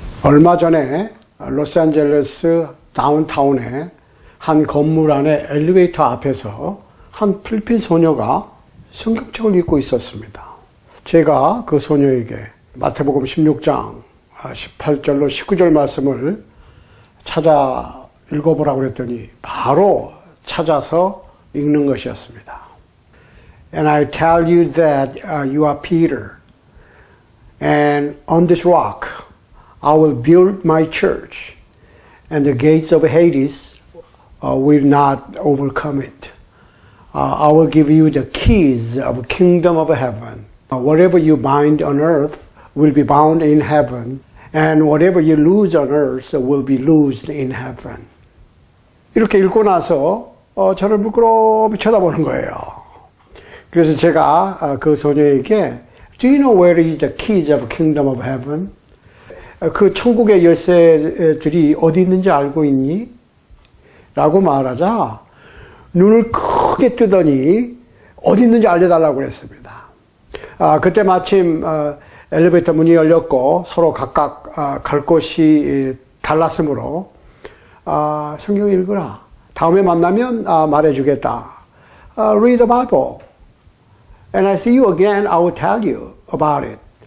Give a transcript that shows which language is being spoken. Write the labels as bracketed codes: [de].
[ko] 얼마 전에 로스앤젤레스 다운타운의 한 건물 안에 엘리베이터 앞에서 한 필리핀 소녀가 성경책을 읽고 있었습니다. 제가 그 소녀에게 마태복음 16장 18절로 19절 말씀을 찾아 읽어보라고 그랬더니 바로 찾아서 읽는 것이었습니다. [en] And I tell you that you are Peter, and on this rock I will build my church, and the gates of Hades will not overcome it. I will give you the keys of the kingdom of heaven. Whatever you bind on earth will be bound in heaven, and whatever you loose on earth will be loosed in heaven. [ko] 이렇게 읽고 나서 저를 부끄러움이 쳐다보는 거예요. 그래서 제가 그 소녀에게 [en] Do you know where is the keys of the kingdom of heaven? [ko] 그 천국의 열쇠들이 어디 있는지 알고 있니? 라고 말하자 눈을 크게 뜨더니 어디 있는지 알려달라고 그랬습니다. 그때 마침 엘리베이터 문이 열렸고 서로 각각 갈 곳이 달랐으므로 성경 읽으라. 다음에 만나면 말해주겠다. [en] Read the Bible. And I see you again, I will tell you about it.